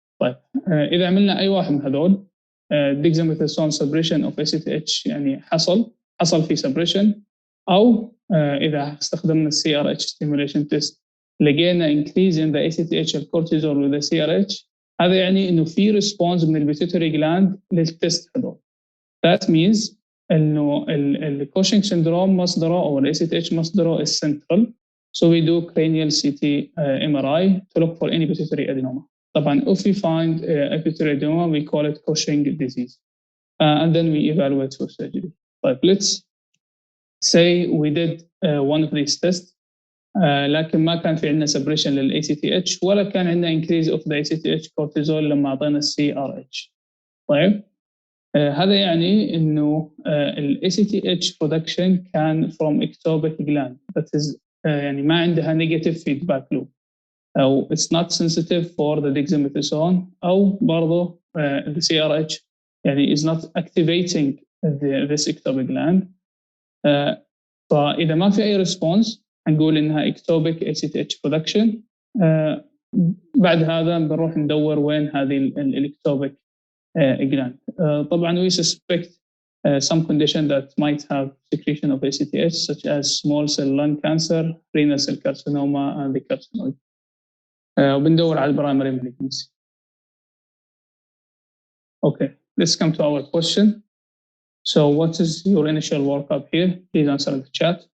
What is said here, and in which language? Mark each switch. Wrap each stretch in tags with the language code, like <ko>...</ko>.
<ar>طيب إذا عملنا أي واحد من هذول dexamethasone suppression of ACTH يعني حصل في suppression أو إذا استخدمنا CRH stimulation test لقينا</ar> <en>increase in the ACTH</en> <ar>الكورتيزول وال CRH هذا يعني إنه في response من البيتيوتري جلاند للتست هذول.</ar> <en>That means</en> <ar>إنه الكوشنج syndrome مصدره أو ال ACTH مصدره</ar> <en>is central. So we do cranial CT MRI to look for any pituitary adenoma.</en> <ar>طبعا</ar> <en>if we find a pituitary adenoma we call it Cushing disease and then we evaluate for surgery. But let's say we did one of these tests</en> <ar>لكن ما كان في عندنا</ar> <en>suppression لل ACTH</en> <ar>ولا كان عندنا</ar> <en>increase of the ACTH cortisol</en> <ar>لما أعطينا</ar> <en>CRH. طيب هذا يعني إنه ال ACTH production كان from ectopic gland that is</en> <ar>يعني ما عندها</ar> <en>negative feedback loop</en> <ar>أو</ar> <en>it's not sensitive for the dexamethasone أو</en> <ar>برضه</ar> <en>the CRH يعني is not activating this ectopic gland.</en> <ar>فإذا ما في أي response هنقول إنها ectopic ACTH production. بعد هذا بنروح ندور وين هذه الectopic gland. طبعا</ar> <en>we suspect some condition that might have secretion of ACTH such as small cell lung cancer, renal cell carcinoma and the carcinoid.</en> <ar>وبندور على primary malignancy.</ar> <en>Okay, let's come to our question. So what is your initial workup here? Please answer in the chat.</en>